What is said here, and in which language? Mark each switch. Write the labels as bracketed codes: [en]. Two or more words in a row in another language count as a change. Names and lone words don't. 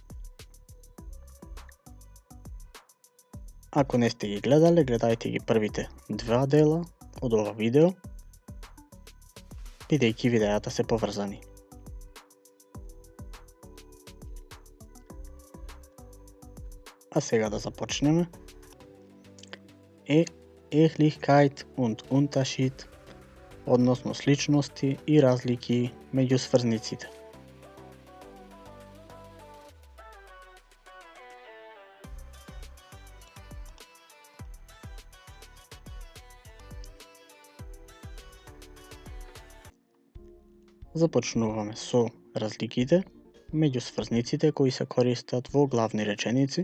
[mk] Ако не сте ги гледале, гледајте ги првите два дела од ова видео, бидејќи видеата се поврзани. А сега да започнеме. [de] Ehlichkeit und Unterschied, [mk] односно сличности и разлики меѓу сврзниците. Започнуваме со разликите меѓу сврзниците кои се користат во главни реченици.